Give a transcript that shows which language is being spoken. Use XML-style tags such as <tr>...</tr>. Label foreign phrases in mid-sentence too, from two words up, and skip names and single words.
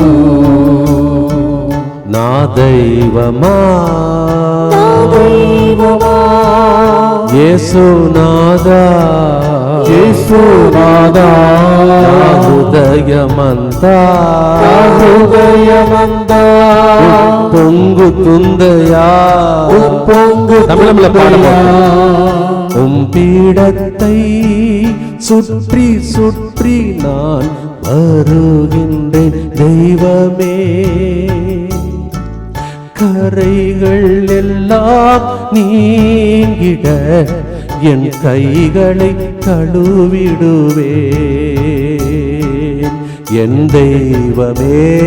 <te>నా దైవమా, యేసునాథా, యేసునాథా, నా హృదయమంతా, నా హృదయమంతా పొంగుతుందయా. తమిళంలో పాడబోతున్నా.</te> <ta>பீடத்தை சுற்றி சுற்றி நான் வருகின்றேன் தெய்வமே, கரைகள் எல்லாம் நீங்கிட என் கைகளை கழுவிடுவேன் என் தெய்வமே.</ta>